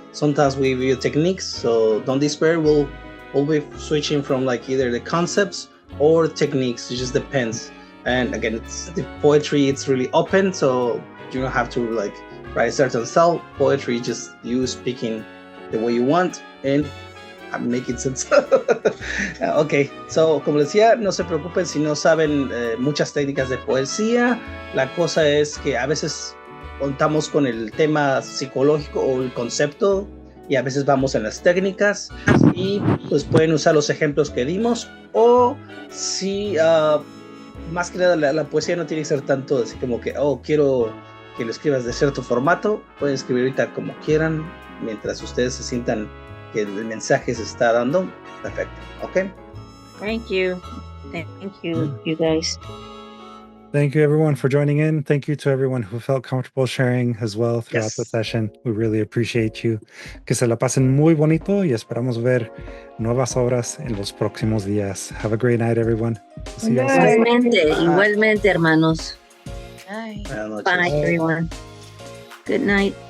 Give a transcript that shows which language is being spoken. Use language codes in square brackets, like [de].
[en] Sometimes we review techniques, so don't despair. We'll be switching from either the concepts or techniques. It just depends. And again, it's the poetry. It's really open, so you don't have to write a certain style. Poetry, just you speaking the way you want and making sense. [es] Ok, so como les decía, no se preocupen si no saben muchas técnicas de poesía. La cosa es que a veces contamos con el tema psicológico o el concepto y a veces vamos en las técnicas y pues pueden usar los ejemplos que dimos, o si más que nada la poesía no tiene que ser tanto así como que quiero que lo escribas de cierto formato. Pueden escribir ahorita como quieran mientras ustedes se sientan que el mensaje se está dando. Perfecto. Ok. [en] Thank you, you guys. Thank you, everyone, for joining in. Thank you to everyone who felt comfortable sharing as well throughout the session. We really appreciate you. [es] Que se la pasen muy bonito y esperamos ver nuevas obras en los próximos días. [en] Have a great night, everyone. See you [es] Igualmente, hermanos. [en] Bye. Bye, everyone. Good night.